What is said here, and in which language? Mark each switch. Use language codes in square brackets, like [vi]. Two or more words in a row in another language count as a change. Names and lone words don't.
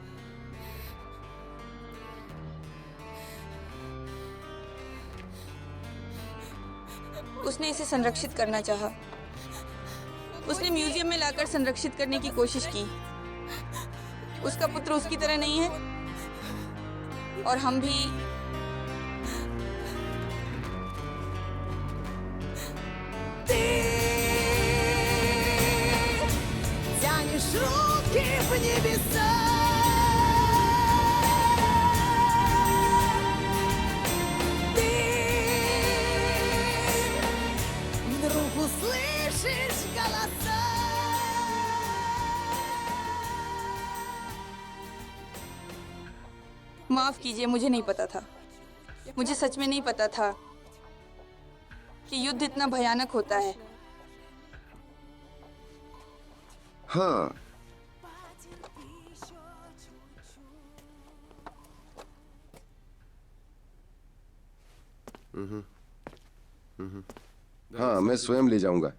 [hi] उसने इसे संरक्षित करना चाहा। उसने म्यूजियम में लाकर संरक्षित करने की कोशिश की। उसका पुत्र उसकी तरह नहीं है और हम भी। [ru] Тянешь руки в небеса. Ты вдруг услышишь голоса. [hi] माफ कीजिए, मुझे नहीं पता था। मुझे सच में नहीं पता था कि युद्ध इतना भयानक होता है। हाँ, हाँ, मैं स्वयं ले जाऊंगा।